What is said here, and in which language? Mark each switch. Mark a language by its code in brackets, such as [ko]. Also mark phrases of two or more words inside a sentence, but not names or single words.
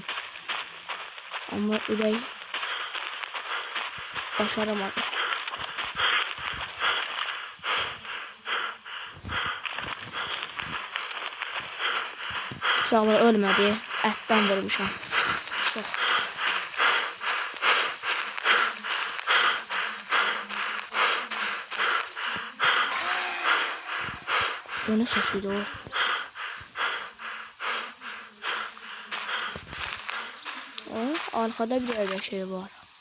[az] Amma ürək başaramadı. Uşaqlar ölmədi. Ətdən vurmuşam. Çox. [tr] Bu ne sesiydi o? Arkada bir yerde şey var.